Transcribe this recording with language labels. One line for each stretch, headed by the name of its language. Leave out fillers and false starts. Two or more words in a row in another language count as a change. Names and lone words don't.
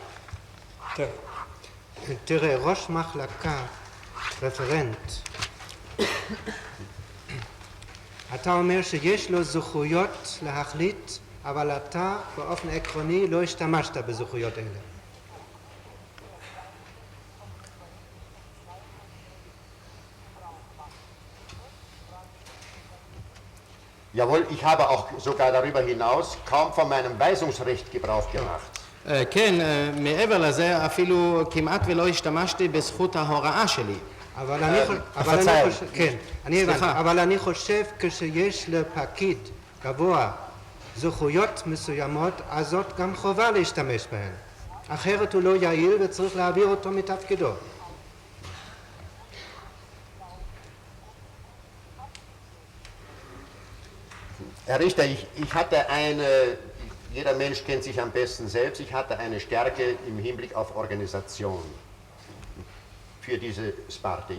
Hebrew: תראה, ראש מחלקה, רפרנט, אתה אומר שיש לו זכויות להחליט, אבל אתה באופן עקרוני לא השתמשת בזכויות אלה.
German: Jawohl, ich habe auch sogar darüber hinaus kaum von meinem Weisungsrecht Gebrauch gemacht.
Hebrew: כן, מעבר לזה אפילו כמעט ולא השתמשתי בזכות ההוראה שלי. אבל אני חושב, כן, אני הבנתי, אבל אני חושב כשיש לפקיד גבוה זכויות מסוימות, אז זאת גם חובה להשתמש בהן. אחרת הוא לא יעיל וצריך להעביר אותו מתפקידו.
German: Herr Richter, ich hatte jeder Mensch kennt sich am besten selbst, ich hatte eine Stärke im Hinblick auf Organisation für diese Sparte.